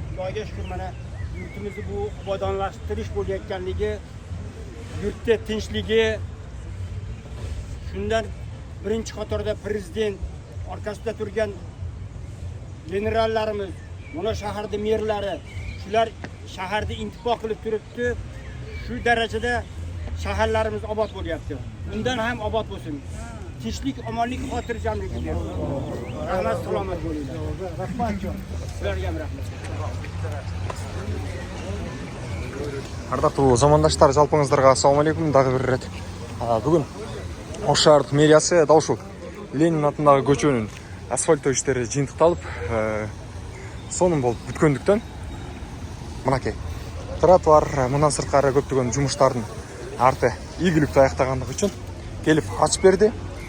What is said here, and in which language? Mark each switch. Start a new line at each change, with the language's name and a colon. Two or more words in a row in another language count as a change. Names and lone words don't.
Uzbek: Xudoga shukr, mana yurtimizni bu obodonlashtirish bo'layotganligi, yurtda tinchligi, shundan birinchi qatorda prezident orqasida turgan generallarimiz, mana shaharda merlari, shular shaharda intiqo qilib turibdi. Shu darajada shaharlarimiz obod bo'lyapti. Undan ham obod bo'lsin. Tinchlik, omonlik, xotirjamlik bersin. Rahmat, salomat bo'linglar. Rahmat. Sizlarga ham rahmat.
Kyrgyz: Ардактуу замандаштар, жалпыңыздарга ассаламу алейкум. Дагы бир ирет бүгүн Ош шаардык мэриясы дал ушул Ленин атындагы көчөнүн асфальттоо иштери жыйынтыкталып, сонун болуп бүткөндүктөн мынакей тротуар, мындан сырткары көптөгөн жумуштардын арты ийгиликтүү аяктагандыгы үчүн келип ачып берди.